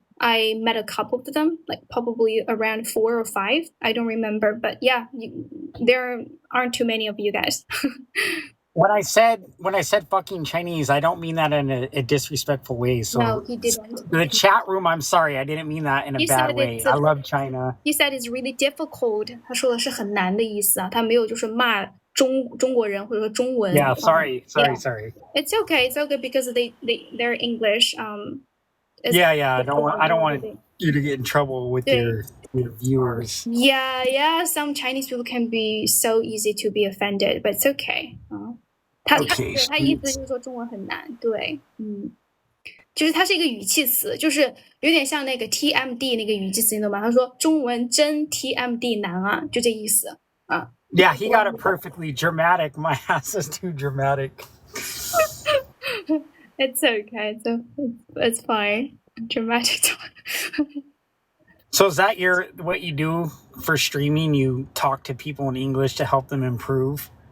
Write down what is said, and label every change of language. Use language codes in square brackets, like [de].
[en] I met a couple of them, like probably around 4 or 5. I don't remember, but yeah, there aren't too many of you guys. When I said fucking Chinese, I don't mean that in a disrespectful way. So no, he didn't. The chat room, I'm sorry, I didn't mean that in a bad way. I love China. He said it's really difficult. [zh] 他说的是很难的意思啊，他没有就是骂中国人或者说中文。 [en] Yeah, sorry. It's okay because they're English. Yeah. I don't want you to get in trouble with your viewers. Yeah. Some Chinese people can be so easy to be offended, but it's okay. [zh] 他意思就是说中文很难，对，就是它是一个语气词，就是有点像那个 TMD 那个语气词，你懂吗？他说中文真 TMD 难啊，就这意思啊。 [en] Yeah, he got it perfectly dramatic. My ass is too dramatic. It's okay. It's fine. Dramatic talk. So is that what you do for streaming? You talk to people in English to help them improve?